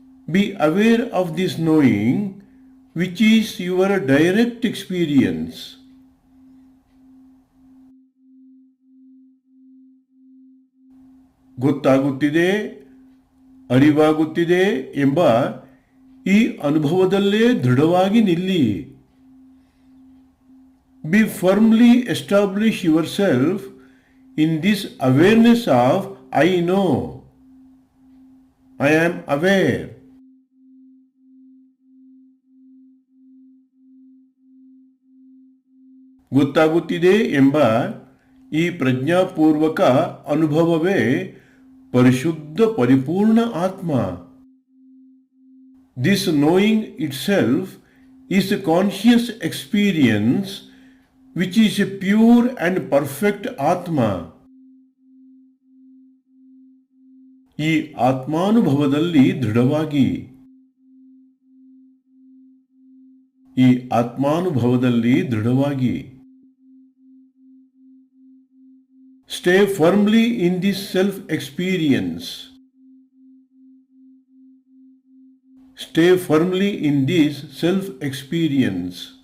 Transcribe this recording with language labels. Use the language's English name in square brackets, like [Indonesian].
[English] Be aware of this knowing which is your direct experience. [Kannada] ಗೊತ್ತಾಗುತ್ತಿದೆ, ಅರಿವಾಗುತ್ತಿದೆ ಎಂಬ ಈ ಅನುಭವದಲ್ಲೇ ದೃಢವಾಗಿ ನಿಲ್ಲಿ. [English] Be firmly establish yourself in this awareness of I know. I am aware. [Kannada] ಗೊತ್ತಾಗುತ್ತಿದೆ ಎಂಬ ಈ ಪ್ರಜ್ಞಾಪೂರ್ವಕ ಅನುಭವವೇ ಪರಿಶುದ್ಧ ಪರಿಪೂರ್ಣ ಆತ್ಮ. [English] This knowing itself is a conscious experience which is a pure and perfect Atma. [Kannada] ಈ ಆತ್ಮಾನುಭವದಲ್ಲಿ ದೃಢವಾಗಿ, ಈ ಆತ್ಮಾನುಭವದಲ್ಲಿ ದೃಢವಾಗಿ. [English] Stay firmly in this self-experience. Stay firmly in this self-experience.